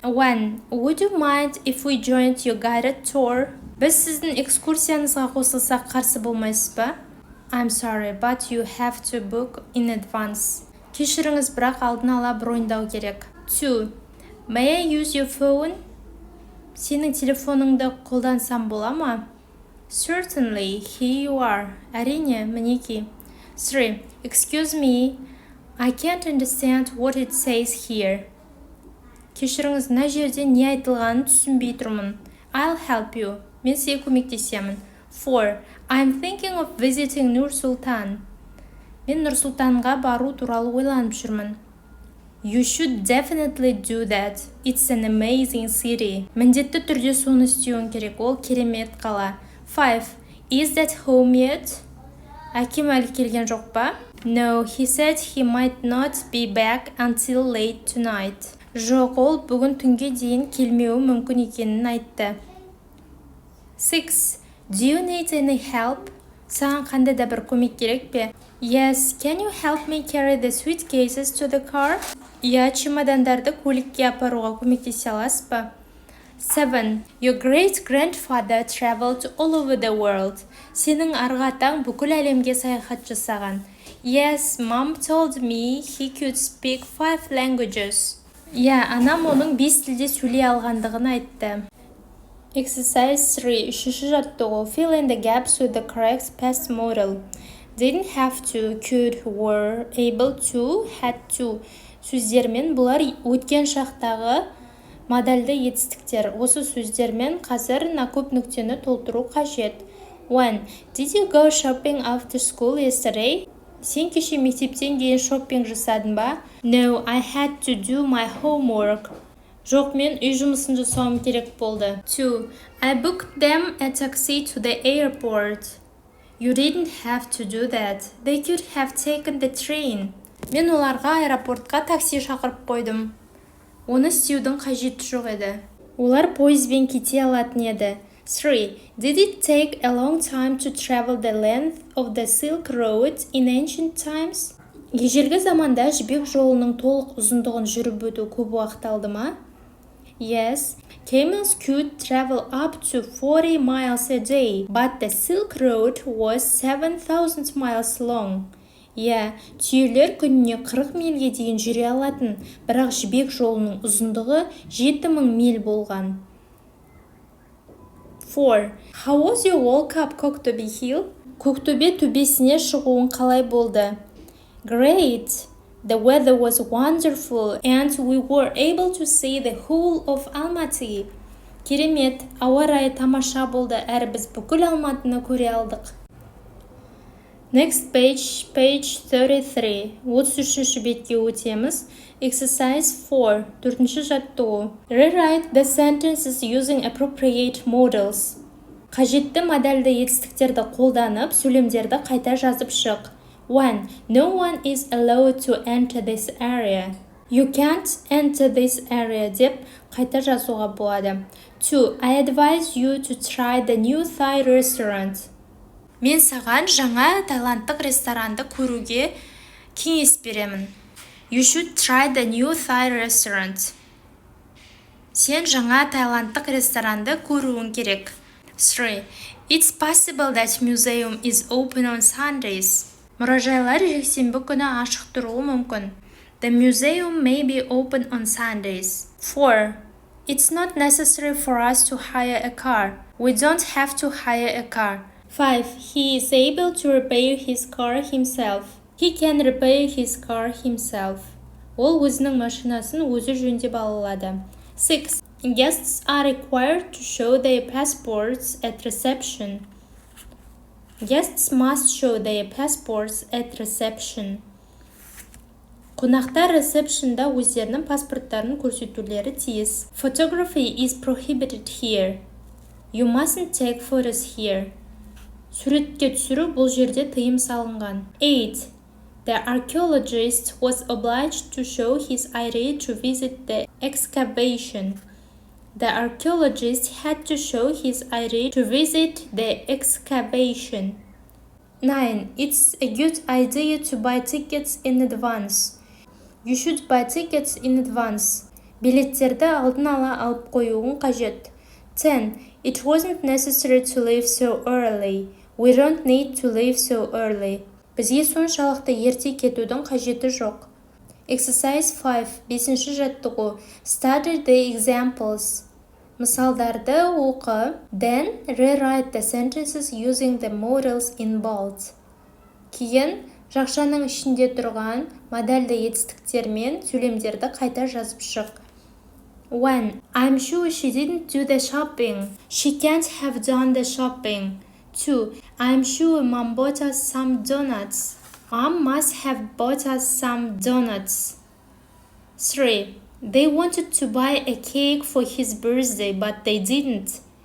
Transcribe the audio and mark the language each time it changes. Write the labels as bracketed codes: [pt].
[en] 1. Would you mind if we joined your guided tour? [kk] Біз сіздің экскурсияңызға қосылсақ қарсы болмайсыз ба? [en] I'm sorry, but you have to book in advance. [kk] Кешіріңіз, бірақ алдын ала броньдау керек. [en] 2. May I use your phone? [kk] Сенің телефоныңды қолдансам бола ма? [en] Certainly, here you are. [kk] Әрине, мінеки. [en] 3. Excuse me, I can't understand what it says here. [kk] Кешіріңіз, мына жерде не айтылғанын түсінбей тұрмын. [en] I'll help you. [kk] Мен сізге көмектесемін. [en] 4. I'm thinking of visiting Nur-Sultan. [kk] Мен Нұр-Сұлтанға бару туралы ойланып жүрмін. [en] You should definitely do that. It's an amazing city. [kk] Міндетті түрде соны істеуің керек. Ол керемет қала. [en] 5. Is that home yet? [kk] Әкем әлі келген жоқ па? [en] No, he said he might not be back until late tonight. [kk] Жоқ, ол бүгін түнге дейін келмеуі мүмкін екенін айтты. [en] 6. Do you need any help? [kk] Саған қандай да бір көмек керек пе? [en] Yes, can you help me carry the suitcases to the car? [kk] Я чемодандарды көлікке апаруға көмектесе аласыз ба? [en] 7. Your great-grandfather traveled all over the world. [kk] Сенің арғы атаң бүкіл әлемге саяхат жасаған. [en] Yes, mom told me he could speak 5 languages. [kk] Yeah, анам оның 5 тілде сөйлей алғандығын айтты. [en] Exercise 3. [kk] Үшінші жаттығу. [en] Fill in the gaps with the correct past modal. Didn't have to, could, were, able to, had to. [kk] Сөздермен бұлар өткен шақтағы модальды етістіктер. Осы сөздермен қазір көп нүктені толтыру қажет. [en] When? Did you go shopping after school yesterday? [kk] Сен кеше мектептен кейін шоппинг жасадың ба? [en] No, I had to do my homework. [kk] Жоқ, мен үй жұмысын жасауым керек болды. [en] 2. I booked them a taxi to the airport. You didn't have to do that. They could have taken the train. [kk] Мен оларға аэропортқа такси шақырып қойдым. Оны істеудің қажеті жоқ еді. Олар пойызбен кете алатын еді. [en] 3. Did it take a long time to travel the length of the Silk Road in ancient times? [kk] Ежелгі заманда жібек жолының толық ұзындығын жүріп өту көп уақыт алды ма? [en] Yes, camels could travel up to 40 miles a day, but the Silk Road was 7,000 miles long. [kk] Түйелер күніне 40 мильге дейін жүре алатын, бірақ жібек жолының ұзындығы 7,000 миль болған. [en] 4. How was your walk up Koktөбе Hill? [kk] Көктөбе төбесіне шығуың қалай болды? [en] Great! The weather was wonderful and we were able to see the whole of Almaty. [kk] Керемет, ауа райы тамаша болды, әрі біз бүкіл Алматыны көре алдық. [en] Next page, page 33. [kk] 33-ші бетке өтеміз. [en] Exercise 4. [kk] 4-ші жаттығу. [en] Rewrite the sentences using appropriate modals. [kk] Қажетті модальды етістіктерді қолданып, сөйлемдерді қайта жазып шық. [en] 1. No one is allowed to enter this area. You can't enter this area [kk] деп қайта жазуға болады. [en] 2. I advise you to try the new Thai restaurant. [kk] Мен саған жаңа тайландтық ресторанды көруге кеңес беремін. [en] You should try the new Thai restaurant. [kk] Сен жаңа тайландтық ресторанды көруің керек. [en] 3. It's possible that museum is open on Sundays. [kk] Мұражайлар жексенбі күні ашық тұруы мүмкін. [en] The museum may be open on Sundays. 4. It's not necessary for us to hire a car. We don't have to hire a car. 5. He is able to repair his car himself. He can repair his car himself. [kk] Ол өзінің машинасын өзі жөндеп ала алады. [en] 6. Guests are required to show their passports at reception. Guests must show their passports at reception. [kk] Қонақтар ресепшнда өздерінің паспорттарын көрсетулері тиіс. [en] Photography is prohibited here. You mustn't take photos here. [kk] Суретке түсіру бұл жерде тыйым салынған. [en] 8. The archaeologist was obliged to show his ID to visit the excavation. The archaeologist had to show his ID to visit the excavation. 9. It's a good idea to buy tickets in advance. You should buy tickets in advance. [kk] Билеттерді алдын ала алып қоюың қажет. [en] 10. It wasn't necessary to leave so early. We don't need to leave so early. [kk] Бізге соншалықты ерте кетудің қажеті жоқ. [en] Exercise 5. [kk] 5-ші жаттығу. [en] Study the examples. [kk] Мысалдарды оқы. [en] Then rewrite the sentences using the modals in bold. [kk] Кейін жақшаның ішінде тұрған модальды етістіктермен сөйлемдерді қайта жазып шық. [en] 1. I'm sure she didn't do the shopping. She can't have done the shopping. 2. I'm sure Mom bought us some donuts. Mom must have bought us some donuts. 3. They wanted to buy a cake for his birthday, but they didn't.